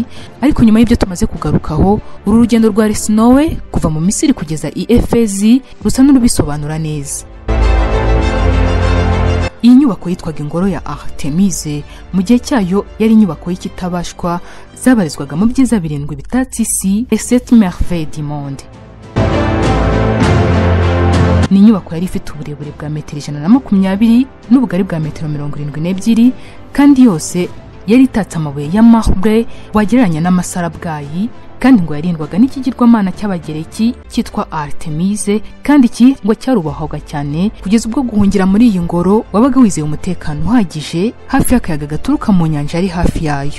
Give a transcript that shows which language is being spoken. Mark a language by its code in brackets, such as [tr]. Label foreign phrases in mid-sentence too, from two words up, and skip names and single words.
[rw] Ariko nyuma y'ibyo tumaze kugarukaho, uru rugendo rwa Arsinoe kuva mu Misiri kugeza i Efezi rusa n'urubisobanura neza. Iyi nyubako yitwaga ingoro ya Artemise, mu gihe cyayo yari inyubako y'ikitabashwa zabarizwaga mu byiza 7 bitatse isi, [fr] les 7 merveilles du monde. [rw] Ni inyubako yari ifite uburebure bwa metero 120 n'ubugari bwa metero 72, kandi yose yari itatse amabuye ya marble wagereranya n'amasarabwayi, kandi ngo yarindwaga n'ikigirwamana cy'abagereki cyitwa Artemise, kandi iki ngo cyarubahwaga cyane kugeza ubwo guhungira muri iyi ngoro wabaga wizeye umutekano uhagije hafi y'akayaga gaturuka mu nyanja ari hafi yayo.